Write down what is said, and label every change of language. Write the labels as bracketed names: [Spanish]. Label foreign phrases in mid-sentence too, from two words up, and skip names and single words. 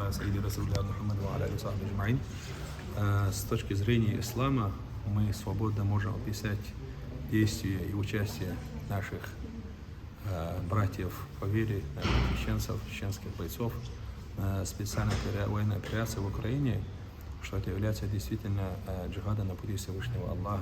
[Arabic] سيدي رسول الله محمد وعلى آله وصحبه أجمعين. [Russian] С точки зрения ислама мы свободно можем описать действия и участие наших братьев по вере, чеченцев, чеченских бойцов на специальной военной операции в Украине, что это является действительно джихадом на пути Всевышнего Аллаха.